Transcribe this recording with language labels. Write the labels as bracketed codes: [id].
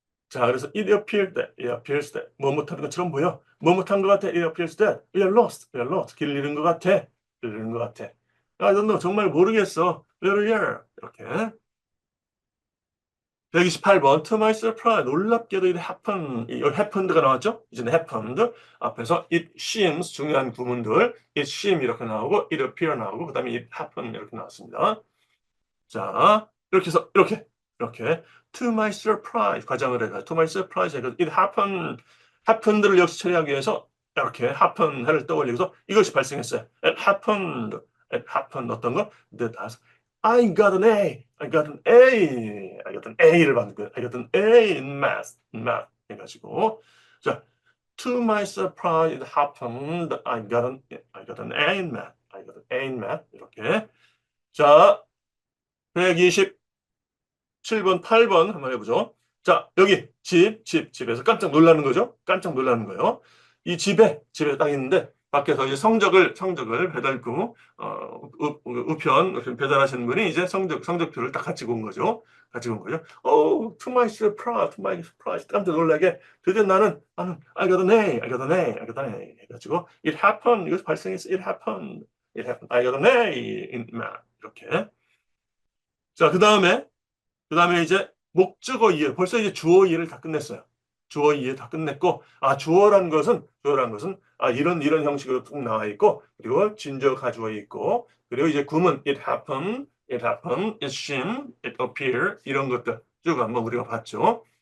[ko] 자, 그래서 [en] it appears that [ko] 뭐 못하는 것처럼 보여. 뭐 못한 것 같아. [en] it appears that we are lost. [ko] 길 잃은 것 같아. 길 잃은 것 같아. [en] I don't know. [ko] 정말 모르겠어. [en] where are [ko] 이렇게. [en] 128번 to my surprise [ko] 놀랍게도 [en] it happened가 나왔죠? [ko] 이제는 happened 앞에서 it seems 중요한 구문들 it seem 이렇게 나오고 it appear 나오고 그 다음에 it happened 이렇게 나왔습니다. 자 이렇게 해서 이렇게 [en] to my surprise [ko] 과장을 해가 to my surprise 해가 it happened를 역시 처리하기 위해서 이렇게 happened를 떠올리고서 이것이 발생했어요. [en] it happened [ko] 어떤 거? [en] I got an A. I got an A를 [ko] 받는 거예요. [en] I got an A in math 해가지고 자, to my surprise it happened. I got an A in math. I got an A in math 이렇게. [ko] 자, 127번, 8번 한번 해보죠. 자, 여기 집에서 깜짝 놀라는 거죠. 깜짝 놀라는 거예요. 이 집에 딱 있는데 밖에서 이제 성적을 배달구 우편 배달하시는 분이 이제 성적표를 딱 가지고 온 거죠. [en] Oh, to my surprise, [ko] 깜짝 놀라게 드디어 나는 [en] I got an A 해가지고 it happened, [ko] 이거 발생했어. [en] it happened, I got an A in math [ko] 이렇게. 자, 그 다음에 이제 목적어 이해, 벌써 이제 주어 이해를 다 끝냈어요. 주어 이해 다 끝냈고, 주어란 것은 이런 형식으로 쭉 나와 있고, 그리고 진저 가주어 있고, 그리고 이제 구문 [en] it happened, it seemed, it appeared [ko] 이런 것들 쭉 한번 우리가 봤죠.